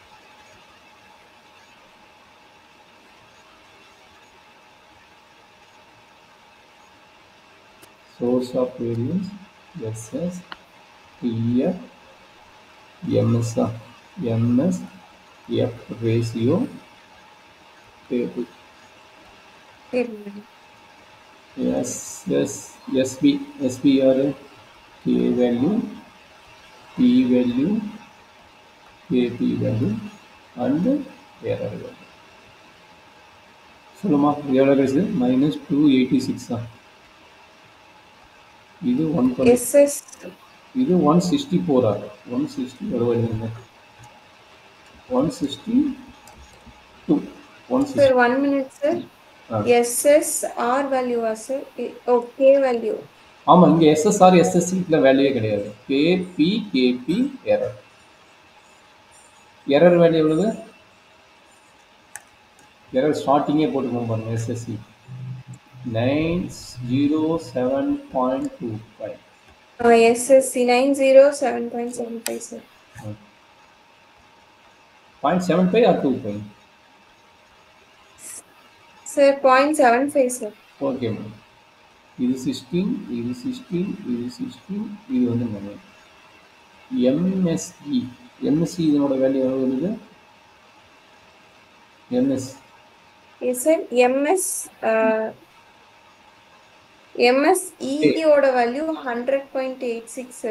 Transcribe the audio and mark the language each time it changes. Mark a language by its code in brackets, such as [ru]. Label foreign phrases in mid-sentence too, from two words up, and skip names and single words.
[en] Source of variance SS TF MS F ratio table. SB are K value, P value, KP value and error value. [ta] சொல்லுமா எவ்வளோ கிடைச்சது? -286 இது 120. SS. இது 164 160 எவ்வளோ வருதுங்க? 162 [en] Sir, 1 minute, sir. SS R value, sir. Oh, K value. [ta] ஆமாம், இங்கே [en] SSR SSC value [ta] கிடையாது. [en] KP error. error value [ta] எவ்வளவு? [en] error starting [ta] போட்டுக்கோங்க பாருங்க. [en] SSC 907.25. SSC 907.75, sir. 0.75 or 2.5? Sir, 0.75, sir. okay ma'am. [ta] இது 16, இது 16, இது 16, இது வந்து 9. MSE இதனோட வேல்யூ எவ்வளோ வருது? [en] MS. Yes, sir. MSE ஓட வேல்யூ 100.86, sir.